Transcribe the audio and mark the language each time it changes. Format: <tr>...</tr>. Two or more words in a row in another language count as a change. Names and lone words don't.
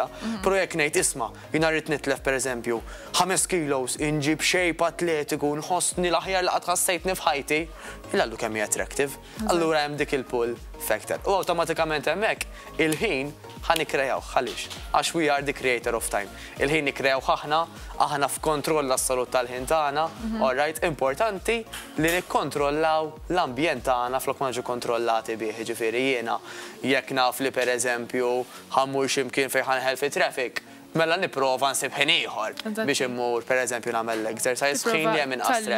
<mt>Però jekk ngħid isma' jiena rrid nitlef pereżempju 5 kilos inġib shape atletiku nħossni l-aħjar li qatt ħassejtni f'ħajti, illallu kemm hija attractive. Allura hemm dik il-</mt> <en>pull factor.</en> <mt>U awtomatikament hemmhekk il-ħin ħanikkreaw għaliex għax</mt> <en>we are the creator of time.</en> <mt>Il-ħin nikkreaw aħna f'kontroll tas-salut tal-ħin tagħna,</mt> <en>all right,</en> <mt>importanti li nikkontrollaw l-ambjent tagħna flok ma kontrollati bih, ġifieri jiena jekk naf li pereżempju ħammur x'imkien fejn ħanħel fi traffic, mela nipprova nsib ħin ieħor biex immur pereżempju nagħmel exercise ħin li hemm inqas traffic.</mt>